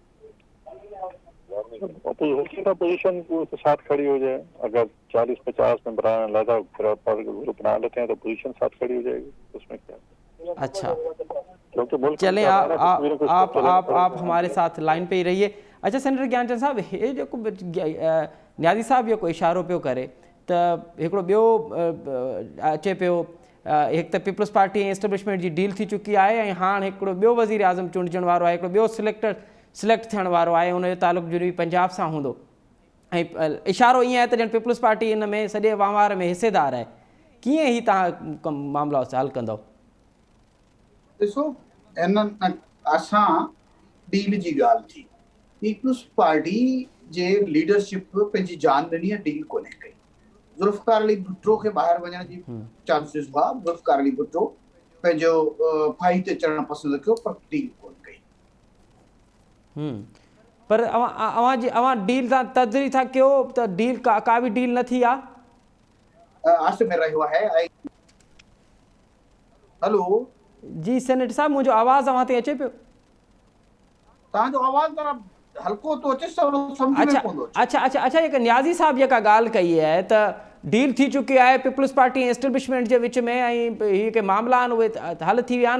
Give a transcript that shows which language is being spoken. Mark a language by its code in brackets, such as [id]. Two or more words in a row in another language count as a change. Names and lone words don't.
[hi] पोजीशन के साथ खड़ी हो जाए, अगर 40-50 में बना लेते हैं तो पोजीशन साथ खड़ी हो जाएगी, उसमें क्या। अच्छा, क्योंकि चलें आप हमारे साथ लाइन पे ही रहिए। [sd] अच्छा सेनेटर ज्ञानचंद साहब, [hi] ये जो [sd] न्याजी साहब ये कोई इशारो पियो करे तो हिकिड़ो ॿियो अचे पियो, [hi] एक तो [sd] पीपल्स पार्टी एस्टेब्लिशमेंट जी डील थी चुकी है ऐं हाणे हिकिड़ो ॿियो वज़ीर आज़म चूंडजण वारो आहे, हिकिड़ो ॿियो सिलेक्ट थियण वारो आहे, उनजो तालुक जनूबी पंजाब सां हूंदो ऐं इशारो ईअं आहे त ॼण पीपल्स पार्टी इन में सॼे वहिंवार में हिसेदार आहे। कीअं ही तव्हां मामला हल कंदव? ॾिसो, असां डील जी ॻाल्हि थी, पीपल्स पार्टी जे लीडरशिप पंहिंजी जान ॾिनी आहे, डील कोन्हे कई। ज़ुल्फ़िकार अली भुट्टो खे ॿाहिरि वञण जी चांसिस हुआ, ज़ुल्फ़िकार अली भुट्टो पंहिंजो फाही ते चढ़णु पसंदि कयो, पर डील कोन कई। पर अवां डील था तजरी था कयो त डील का भी डील न थी आहे? आसिफ में रहियो आहे हेलो, जी सेनेटर साहब, मुंहिंजो आवाज़ अव्हां ताईं अचे पियो? तव्हांजो आवाज़ जरा हल्को थो अचे, सम्झ में अच्छा कोन थो अचे। अच्छा अच्छा अच्छा जेका न्याज़ी साहब जेका ॻाल्हि कई आहे त डील थी चुकी आहे पीपल्स पार्टी एस्टेब्लिशमेंट जे विच में, ऐं हीअ के मामला आहिनि उहे हल थी विया आहिनि।